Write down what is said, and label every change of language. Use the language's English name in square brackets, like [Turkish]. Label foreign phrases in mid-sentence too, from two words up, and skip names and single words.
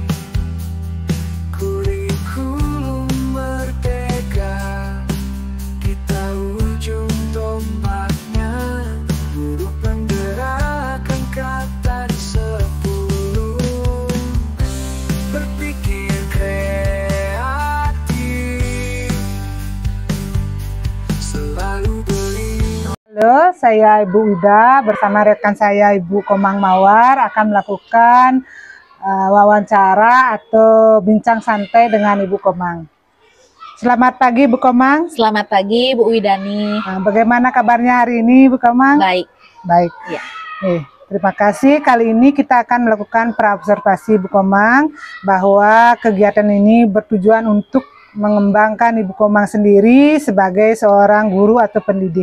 [Indonesian] Kurikulum merdeka, kita ujung tombaknya, guru penggerakkan kata di 10, berpikir kreatif, selalu beli. Halo, saya Ibu Ida bersama rekan saya Ibu Komang Mawar akan melakukan wawancara atau bincang santai dengan Ibu Komang. Selamat pagi Bu Komang. Selamat pagi Bu Widani. Bagaimana kabarnya hari ini Bu Komang? Baik. Baik. Ya. Terima kasih. Kali ini kita akan melakukan praobservasi Bu Komang bahwa kegiatan ini bertujuan untuk mengembangkan Ibu Komang sendiri sebagai seorang guru atau pendidik.